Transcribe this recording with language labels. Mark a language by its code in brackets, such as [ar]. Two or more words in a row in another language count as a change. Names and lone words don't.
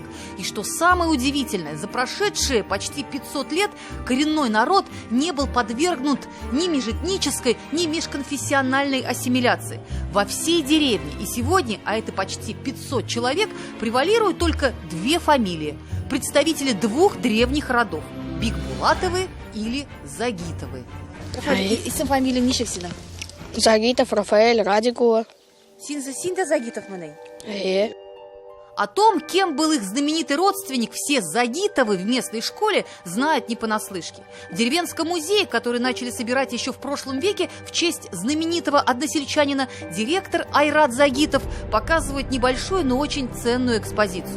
[ru] И что самое удивительное, за прошедшие почти 500 лет коренной народ не был подвергнут ни межэтнической, ни межконфессиональной ассимиляции. Во всей деревне и сегодня, а это почти 500 человек, превалируют только 2 фамилии, представители 2 древних родов – Бикбулатовы или Загитовы. [tt] Исем фамилия ничек сина? Загитов, Рафаэль, Радикова. Синда Загитов мэнэй? [ru] О том, кем был их знаменитый родственник, все Загитовы в местной школе знают не понаслышке. В деревенском музее, который начали собирать еще в прошлом веке в честь знаменитого односельчанина, директор Айрат Загитов показывает небольшую, но очень ценную экспозицию.